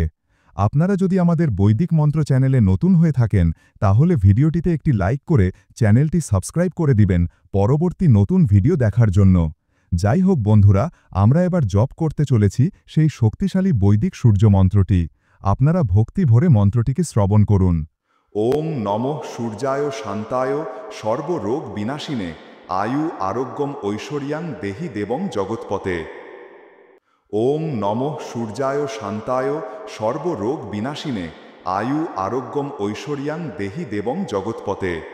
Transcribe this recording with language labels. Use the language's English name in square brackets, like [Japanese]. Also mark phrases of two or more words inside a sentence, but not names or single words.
[Bangla] আপনারা যদি আমাদের বৈদিক মন্ত্র চ্যানেলে নতুন হয়ে থাকেন, তাহলে ভিডিওটিতে একটি লাইক করে চ্যানেলটি সাবস্ক্রাইব করে দিবেন পরবর্তী নতুন ভিডিও দেখার জন্য। যাই হোক বন্ধুরা, আমরা এবার জপ করতে চলেছি সেই শক্তিশালী বৈদিক সূর্য মন্ত্রটি। আপনারা ভক্তি ভরে মন্ত্রটিকে শ্রবণ করুন। [Sanskrit] ওং নমঃ সূর্যায় শান্তায় সর্বরোগ বিনাশিনে আয়ু আরোগ্যম ঐশ্বর্যাং দেহি দেবং জগৎপতে। ওং নমঃ সূর্যায় শান্তায় সর্বরোগ বিনাশিনে আয়ু আরোগ্যম ঐশ্বর্যাং দেহি দেবং জগৎপতে।